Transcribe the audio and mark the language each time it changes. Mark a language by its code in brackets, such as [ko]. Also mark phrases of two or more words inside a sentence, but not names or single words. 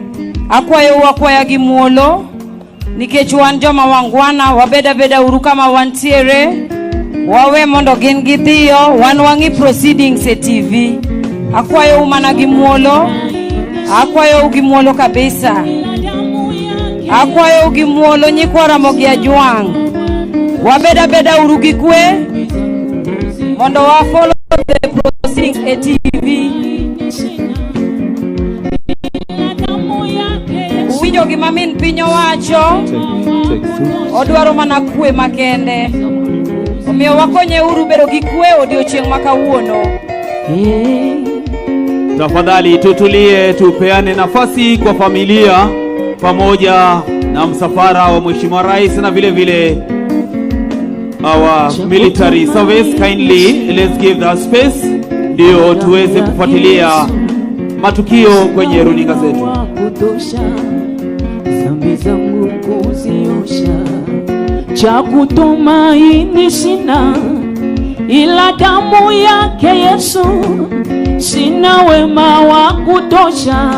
[luo] Akwayo gi muolo nikech wan joma wangwana wabeda beda uru kama wantiere wawe mondo gin gidhiyo wan wangi proceedings e TV. Akwayo umana gi muolo, akwayo gi muolo kabisa. Akwayo gi muolo nyikwara mogia juang wabeda beda uru gi kwe mondo wa [en] follow the proceedings [luo] e TV. Uwinjo gima min pinyo wacho odwaro mana kwe makende, omiyo wakonye uru bedo gi kwe odiochieng' makawuono. [sw] Tafadhali tutulie, tupeane nafasi kwa familia pamoja na msafara wa Mheshimiwa Rais na vile vile [en] our military service. Kindly let's give that space [sw] ndio tuweze kufuatilia matukio kwenye runinga zetu. Dhambi zangu kuziosha, cha kutumaini sina ila damu yake Yesu, sina wema wa kutosha.